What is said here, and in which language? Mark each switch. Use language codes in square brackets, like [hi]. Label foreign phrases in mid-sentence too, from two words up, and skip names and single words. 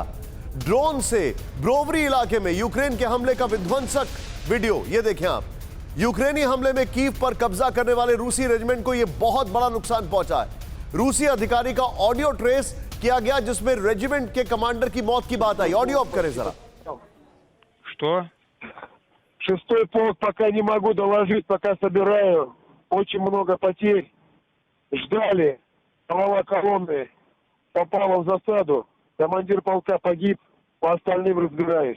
[hi] ड्रोन से ब्रोवरी इलाके में यूक्रेन के हमले का विध्वंसक वीडियो। ये देखें आप, यूक्रेनी हमले में कीव पर कब्जा करने वाले रूसी रेजिमेंट को यह बहुत बड़ा नुकसान पहुंचा है। रूसी अधिकारी का [en] audio trace [hi] किया गया जिसमें रेजिमेंट के कमांडर की मौत की बात आई। [en] audio off [hi] करें जरा। [ru] Что? 6-й полк пока не могу доложить, пока собираю. Очень много потерь. Ждали. Голова колонны попала в засаду. Командир полка погиб. По остальным разбираюсь.